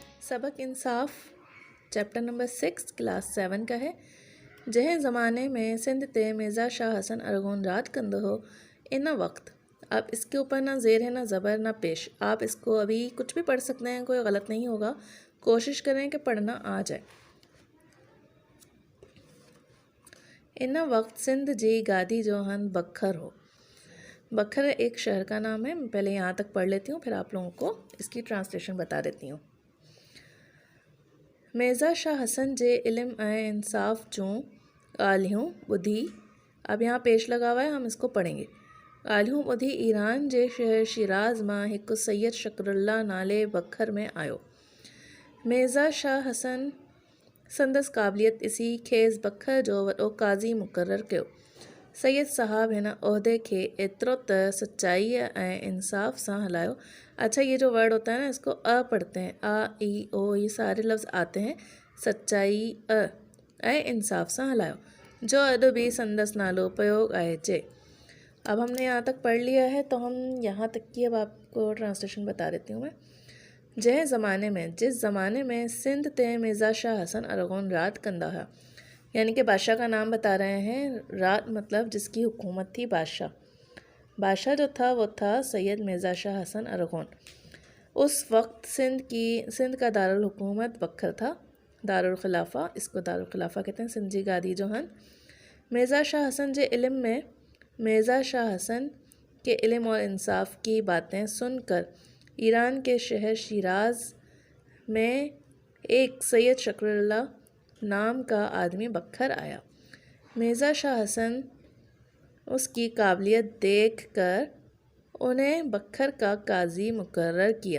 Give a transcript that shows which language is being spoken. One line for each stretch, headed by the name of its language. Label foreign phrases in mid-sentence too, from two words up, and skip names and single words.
Hindi: सबक इंसाफ चैप्टर नंबर 6 क्लास 7 का है।
Sindhi: जह ज़माने में सिंध ते मिर्ज़ा शाह हसन अरगोन रात कंद हो इन वक्त।
Hindi: अब इसके ऊपर ना ज़ेर है ना ज़बर ना पेश। आप इसको अभी कुछ भी पढ़ सकते हैं, कोई गलत नहीं होगा। कोशिश करें कि पढ़ना आ जाए।
Sindhi: इन वक्त सिंध जी गादी जो हन बखर हो।
Hindi: बखर एक शहर का नाम है। मैं पहले यहाँ तक पढ़ लेती हूँ, फिर आप लोगों को इसकी ट्रांसलेशन बता देती हूँ।
Sindhi: मिर्ज़ा शाह हसन जे इल्म ऐं इंसाफ़ जूं ॻाल्हियूं ॿुधी।
Hindi: अब यहाँ पेश लगा हुआ है, हम इसको पढ़ेंगे।
Sindhi: ॻाल्हियूं ॿुधी ईरान जे शहर शिराज़ मां हिकु सैयद शकरुल्ला नाले बखर में आयो। मिर्ज़ा शाह हसन संदसि क़ाबिलियत ॾिसी खेसि बखर जो वॾो काज़ी मुक़ररु कयो। सैयद साहब हिन उहिदे खे एतिरो त सच्चाईअ ऐं इंसाफ़ सां हलायो।
Hindi: अच्छा, ये जो वर्ड होता है ना, इसको पढ़ते हैं। आ ई ओ, ये सारे लफ्ज़ आते हैं।
Sindhi: सच्चाई ऐं इंसाफ़ सां हलायो, जो अॼु बि संदसि नालो प्रयोग आहे जे।
Hindi: अब हमने यहाँ तक पढ़ लिया है, तो हम यहाँ तक की अब आपको ट्रांसलेशन बता देती हूँ मैं।
Sindhi: जंहिं ज़माने में,
Hindi: जिस ज़माने में सिंध ते मिर्ज़ा शाह हसन अरगोन राज कंदा हुआ, यानी कि बादशाह का नाम बता रहे हैं। रात मतलब जिसकी हुकूमत थी, बादशाह। बादशाह जो था वो था सैयद मिर्ज़ा शाह हसन अरगोन। उस वक्त सिंध का दारुल हुकूमत बखर था। दारुल खिलाफा, इसको दारुल खिलाफा कहते हैं।
Sindhi: सिंध जी गादी जो हन मिर्ज़ा शाह हसन जे इल्म में,
Hindi: मिर्ज़ा शाह हसन के इल्म और इंसाफ की बातें सुनकर ईरान के शहर शिराज में एक सैयद शकरुल्ला नाम का आदमी बखर आया। मिर्ज़ा शाह हसन उसकी काबिलियत देख कर उन्हें बखर का काजी मुकर्रर किया।